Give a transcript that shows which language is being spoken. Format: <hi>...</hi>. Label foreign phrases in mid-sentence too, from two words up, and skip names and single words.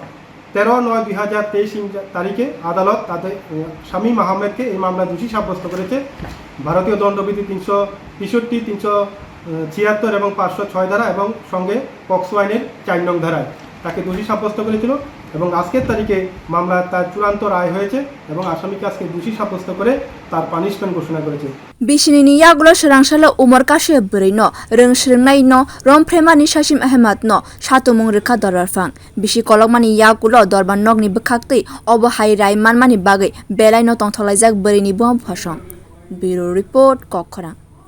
<bn>13/9/2023 তারিখে আদালত তাদের শামীম আহমেদকে এই মামলা দোষী সাব্যস্ত করেছে ভারতীয় দণ্ডবিধি 363 376 এবং 506 ধারা এবং সঙ্গে পক্সো আইনের 4 নং ধারায় তাকে দোষী সাব্যস্ত করেছিল এবং আজকের তারিখে মামলা তার চূড়ান্ত রায় হয়েছে এবং আসামিকে আজকে দোষী সাব্যস্ত করে তার পানিশমেন্ট ঘোষণা করেছে</bn> <trp>Bisini yagulo swrang salo Omar kasukya bwrwi swrwngnai rompherenai Shasim Ahmed satokmung rikha dorbarphang Bisi kolokmani yagulo dorbar nogni bwkhaktei obo hai rai manmani bagai belai no tongtholaijak bwrwini buang phasong</trp> <en>Bureau Report</en> <trp>Kokkhora</trp>